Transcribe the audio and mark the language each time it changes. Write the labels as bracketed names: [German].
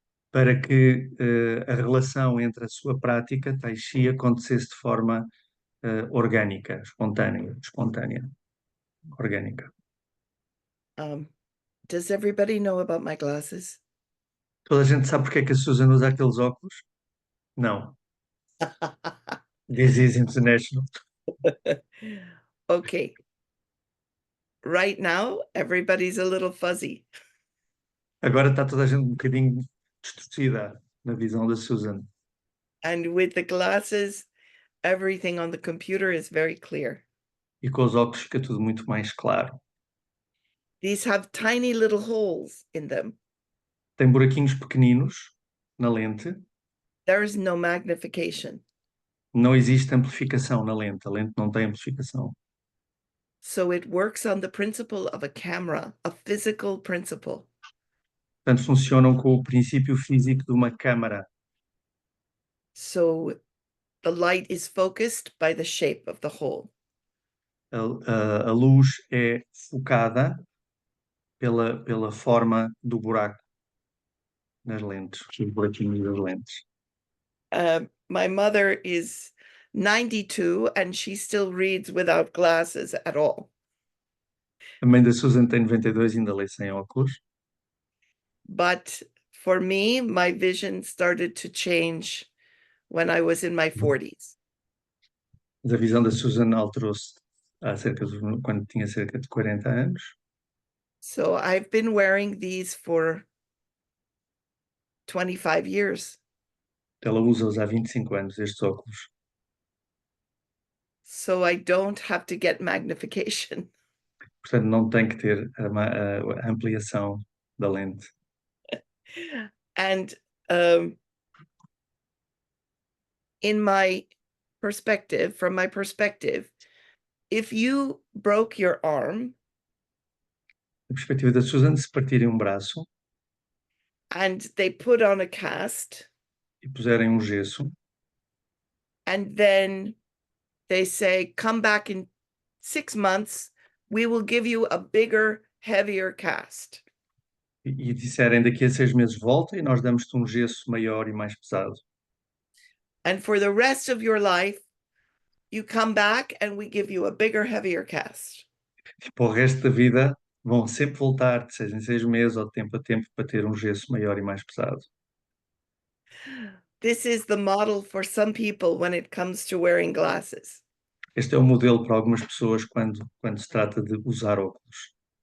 [Portuguese] para que a relação entre a sua prática, Tai Chi, acontecesse de forma orgânica, espontânea, orgânica. [English] Does everybody know about my glasses? [Portuguese] Toda a gente sabe porque é que a Susan usa aqueles óculos? Não. [English] This is international. Okay. Right now, everybody's a little fuzzy. [Portuguese] Agora está toda a gente um bocadinho distorcida na visão da Susan. [English] And with the glasses, everything on the computer is very clear. [Portuguese] E com os óculos fica tudo muito mais claro. [English] These have tiny little holes in them. [Portuguese] Tem buraquinhos pequeninos na lente. [English] There is no magnification. [Portuguese] Não existe amplificação na lente. A lente não tem amplificação. [English] So it works on the principle of a camera, a physical principle. [Portuguese] Portanto, funcionam com o princípio físico de uma câmara. [English] So the light is focused by the shape of the hole. [Portuguese] A luz é focada pela forma do buraco nas lentes, os buraquinhos das lentes. [English] My mother is 92 and she still reads without glasses at all. [Portuguese] A mãe da Susan tem 92 e ainda lê sem óculos. [English] But for me, my vision started to change when I was in my 40s. [Portuguese] Mas a visão da Susan alterou-se quando tinha cerca de 40 anos. [English] So I've been wearing these for 25 years. [Portuguese] Ela usa-os há 25 anos, estes óculos. [English] So I don't have to get magnification. [Portuguese] Portanto, não tem que ter a ampliação da lente. [English] And in my perspective, from my perspective, if you broke your arm [Portuguese] Da perspectiva da Susan, se partirem um braço [English] and they put on a cast [Portuguese] e puserem um gesso [English] and then they say, come back in 6 months, we will give you a bigger, heavier cast. [Portuguese] e disserem daqui a 6 meses volta e nós damos-te um gesso maior e mais pesado. [English] And for the rest of your life, you come back and we give you a bigger, heavier cast. [Portuguese] E para o resto da vida vão sempre voltar de 6 em 6 meses ou de tempo a tempo para ter um gesso maior e mais pesado. [English] This is the model for some people when it comes to wearing glasses. [Portuguese] Este é o modelo para algumas pessoas quando se trata de usar óculos.